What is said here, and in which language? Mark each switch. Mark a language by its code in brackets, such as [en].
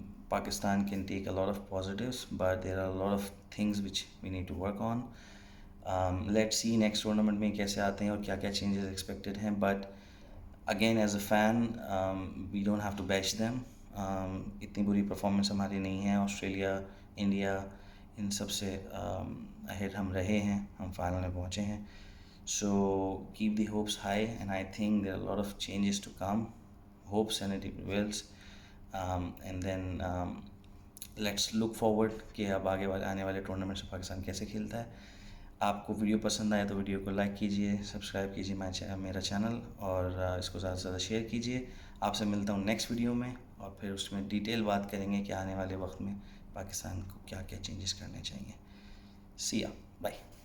[en] Pakistan can take a lot of positives, but there are a lot of things which we need to work on. Let's see next tournament [ur] میں کیسے آتے ہیں اور کیا کیا [en] changes expected [ur] ہیں. [en] But again, as a fan, we don't have to bash them. [ur] اتنی بری پرفارمنس ہماری نہیں ہے. آسٹریلیا, انڈیا, ان سب سے اہیڈ ہم رہے ہیں, ہم فائنل میں پہنچے ہیں. [en] So keep the hopes high, and I think there are a lot of changes to come. Hopes and it prevails. And then let's look forward [ur] کہ اب آگے آنے والے ٹورنامنٹ سے پاکستان کیسے کھیلتا ہے. آپ کو ویڈیو پسند آئے تو ویڈیو کو لائک کیجیے, سبسکرائب کیجیے میرا چینل, اور اس کو زیادہ سے زیادہ شیئر کیجیے. آپ سے ملتا ہوں نیکسٹ ویڈیو میں, اور پھر اس میں ڈیٹیل بات کریں گے کہ آنے والے وقت میں پاکستان کو کیا کیا چینجز کرنے چاہیے. [en] See ya. Bye.